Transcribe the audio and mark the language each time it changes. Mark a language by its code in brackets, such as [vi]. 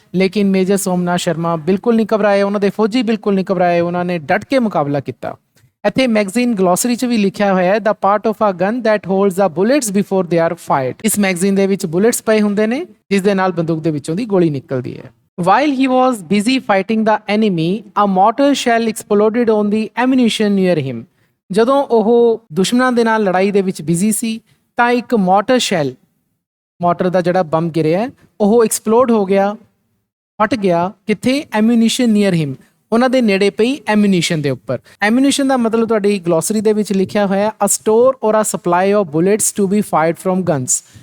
[pa] ਲੇਕਿਨ ਮੇਜਰ ਸੋਮਨਾਥ ਸ਼ਰਮਾ ਬਿਲਕੁਲ ਨਹੀਂ ਘਬਰਾਏ, ਉਹਨਾਂ ਦੇ ਫੌਜੀ ਬਿਲਕੁਲ ਨਹੀਂ ਘਬਰਾਏ, ਉਹਨਾਂ ਨੇ ਡਟ ਕੇ ਮੁਕਾਬਲਾ ਕੀਤਾ। ਇੱਥੇ ਮੈਗਜ਼ੀਨ ਗਲੋਸਰੀ 'ਚ ਵੀ ਲਿਖਿਆ ਹੋਇਆ ਹੈ, [en] The part of a gun that holds the bullets before they are fired. [pa] ਇਸ ਮੈਗਜ਼ੀਨ ਦੇ ਵਿੱਚ ਬੁਲੇਟਸ ਪਏ ਹੁੰਦੇ ਨੇ ਜਿਸ ਦੇ ਨਾਲ ਬੰਦੂਕ ਦੇ ਵਿੱਚੋਂ ਦੀ ਗੋਲੀ ਨਿਕਲਦੀ ਹੈ। [en] While he was busy fighting the enemy, a mortar shell exploded on the ammunition near him. [pa] ਜਦੋਂ ਉਹ ਦੁਸ਼ਮਣਾਂ ਦੇ ਨਾਲ ਲੜਾਈ ਦੇ ਵਿੱਚ ਬਿਜ਼ੀ ਸੀ ਤਾਂ ਇੱਕ ਮੋਟਰ ਸ਼ੈਲ, ਮੋਟਰ ਦਾ ਜਿਹੜਾ ਬੰਬ ਗਿਰਿਆ ਉਹ ਐਕਸਪਲੋਡ ਹੋ ਗਿਆ, ਫਟ ਗਿਆ। ਕਿੱਥੇ? [en] ammunition near him, [pa] ਉਹਨਾਂ ਦੇ ਨੇੜੇ ਪਈ ਐਮੂਨੀਸ਼ਨ ਦੇ ਉੱਪਰ। ਐਮੂਨੀਸ਼ਨ ਦਾ ਮਤਲਬ ਤੁਹਾਡੀ ਗਲੋਸਰੀ ਦੇ ਵਿੱਚ ਲਿਖਿਆ ਹੋਇਆ [en] A store or a supply of bullets to be fired from guns.